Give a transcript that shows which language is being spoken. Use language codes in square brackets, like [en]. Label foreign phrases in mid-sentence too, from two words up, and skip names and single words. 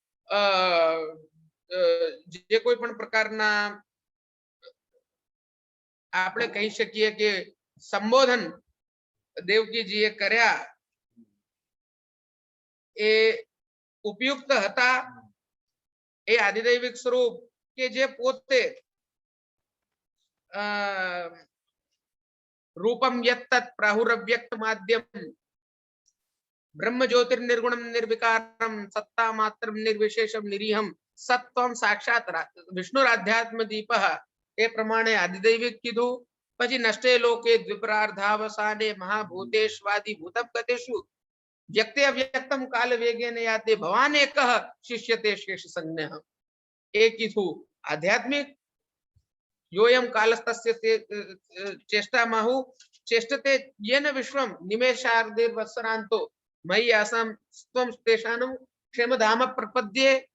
[gu] જે કોઈ પણ પ્રકારના આપણે કહી શકીએ કે સંબોધન દેવકીજીએ કર્યા એ ઉપયુક્ત હતા એ આધિદૈવિક સ્વરૂપ કે જે પોતે [sa] रूपम यत्तत् प्राहुरव्यक्त माध्यम ब्रह्म ज्योतिर्निर्गुणम निर्विकारम सत्ता मात्रम निर्विशेषम निरीहम सत्वम साक्षात विष्णुराध्यात्म दीपः [gu] એ પ્રમાણે આદિદૈવિક કીધું પછી [sa] नष्टे लोके द्विपरार्धावसाने महाभूतेष्वादि भूतम गतेषु व्यक्ते अव्यक्तम काल वेगेन याते भवान एकः शिष्यते शेष संज्ञः [gu] એ કીધું [sa] आध्यात्मिक योयम कालस्तस्य चेष्टा माहु चेष्टते येन विश्वम निमेषार्धेर्वत्सरान्तो मयि आसां त्वं तेषां क्षेमधाम प्रपद्ये